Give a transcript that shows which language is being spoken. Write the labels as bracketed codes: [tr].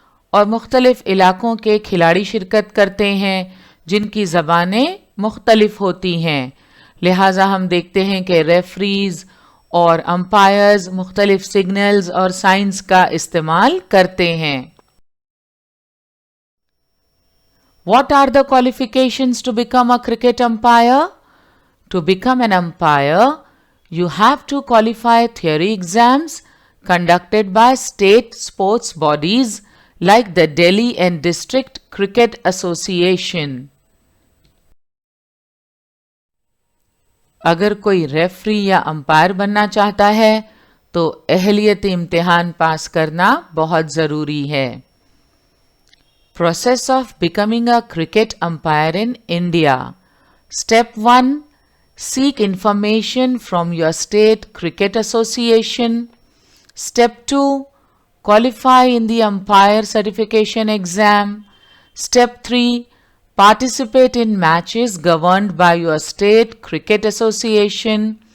[ur] اور مختلف علاقوں کے کھلاڑی شرکت کرتے ہیں جن کی زبانیں مختلف ہوتی ہیں، لہٰذا ہم دیکھتے ہیں کہ ریفریز اور امپائرز مختلف سگنلز اور سائنز کا استعمال کرتے ہیں۔ [en] What are the qualifications to become a cricket umpire? To become an umpire, you have to qualify theory exams conducted by state sports bodies like the Delhi and District Cricket Association. [ur] اگر کوئی referee یا umpire بننا چاہتا ہے تو اہلیتی امتحان پاس کرنا بہت ضروری ہے۔ [en] Process of becoming a cricket umpire in India. Step 1. Seek information from your state cricket association. Step 2. Qualify in the umpire certification exam. Step 3. Participate in matches governed by your state cricket association.